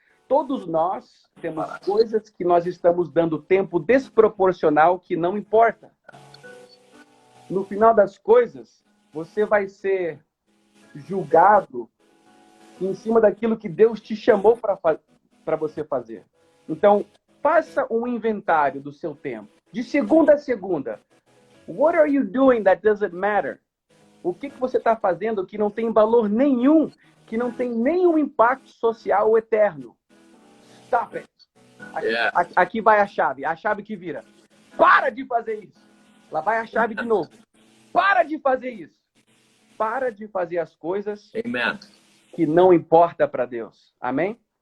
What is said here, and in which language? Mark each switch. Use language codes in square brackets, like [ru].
[pt] Todos nós temos coisas que nós estamos dando tempo desproporcional que não importa. No final das coisas, você vai ser julgado em cima daquilo que Deus te chamou para você fazer. Então, faça um inventário do seu tempo. De segunda a segunda. [en] What are you doing that doesn't matter? [pt] O que você está fazendo que não tem valor nenhum, que não tem nenhum impacto social eterno? [en] Stop it. [pt] Aqui vai a chave que vira. Para de fazer isso. Lá vai a chave de novo. Para de fazer isso. Para de fazer as coisas que não importa para Deus. Amém?